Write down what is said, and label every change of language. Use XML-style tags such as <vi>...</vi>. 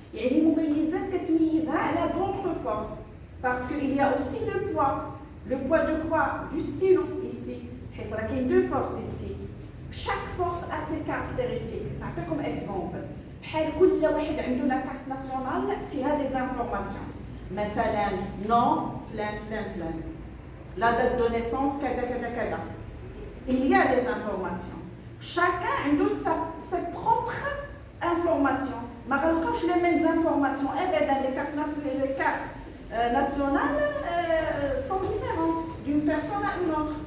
<fr>Il y a d'autres forces. Parce qu'il y a aussi le poids. Le poids de quoi? Du stylo, ici. Il y a deux forces ici. Chaque force a ses caractéristiques. Comme exemple,</fr> <ar>كل واحد عنده</ar> <fr>la carte nationale</fr> <ar>فيها</ar> <fr>des informations.</fr> <ar>مثلا nom فلان فلان فلان.</ar> <fr>La date de naissance</fr> <ar>كذا كذا كذا.</ar> <fr>Il y a des informations. Chacun a ses propres informations.</fr> <ar>ما غلقوش</ar> <fr>les mêmes informations. Les cartes nationales sont différentes d'une personne à une autre.</fr>